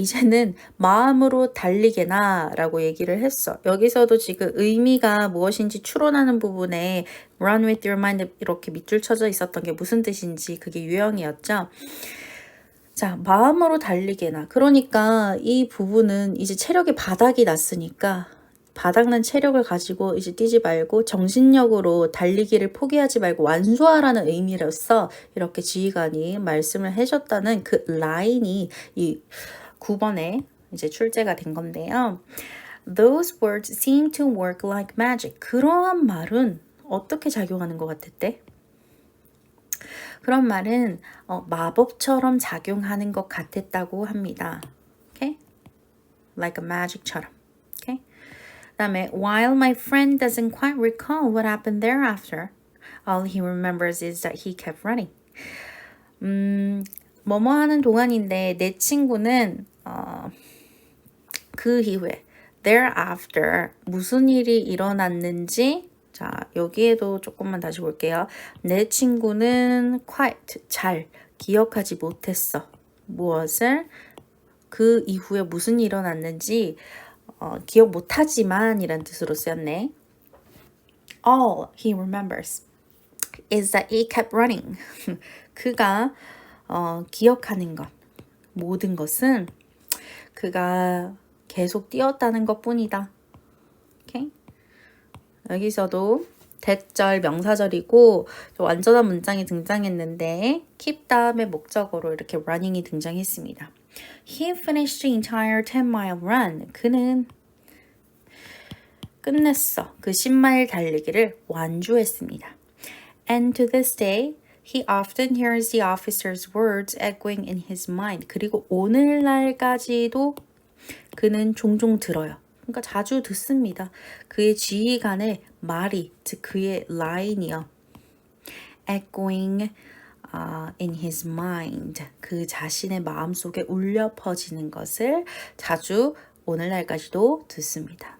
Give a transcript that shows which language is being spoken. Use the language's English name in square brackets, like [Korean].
[Korean] 이제는 마음으로 달리게나 라고 얘기를 했어. 여기서도 지금 의미가 무엇인지 추론하는 부분에 [English] run with your mind [Korean] 이렇게 밑줄 쳐져 있었던 게 무슨 뜻인지 그게 유형이었죠. 자, 마음으로 달리게나. 그러니까 이 부분은 이제 체력의 바닥이 났으니까 바닥난 체력을 가지고 이제 뛰지 말고 정신력으로 달리기를 포기하지 말고 완수하라는 의미로서 이렇게 지휘관이 말씀을 해줬다는 그 라인이 이 9번에 이제 출제가 된 건데요. [English] Those words seem to work like magic. [Korean] 그러한 말은 어떻게 작용하는 것 같았대? 그런 말은 마법처럼 작용하는 것 같았다고 합니다. [English] Okay? Like a magic처럼. Okay? [Korean] 그다음에 [English] while my friend doesn't quite recall what happened thereafter, all he remembers is that he kept running. [Korean] 뭐뭐 하는 동안인데 내 친구는 그 이후에 thereafter 무슨 일이 일어났는지 자 여기에도 조금만 다시 볼게요. 내 친구는 quite 잘 기억하지 못했어. 무엇을 그 이후에 무슨 일이 일어났는지 기억 못하지만 이란 뜻으로 쓰였네. [English] All he remembers is that he kept running. [Korean] 그가 기억하는 것, 모든 것은 그가 계속 뛰었다는 것뿐이다. 오케이? 여기서도 대절 명사절이고 완전한 문장이 등장했는데 keep 다음에 목적어로 이렇게 running이 등장했습니다. [English] He finished the entire 10-mile run. [Korean] 그는 끝냈어. 그 10마일 달리기를 완주했습니다. [English] And to this day, he often hears the officer's words echoing in his mind. [Korean] 그리고 오늘날까지도 그는 종종 들어요. 그러니까 자주 듣습니다. 그의 지휘관의 말이, 즉 그의 라인이요. [English] echoing in his mind. [Korean] 그 자신의 마음속에 울려 퍼지는 것을 자주 오늘날까지도 듣습니다.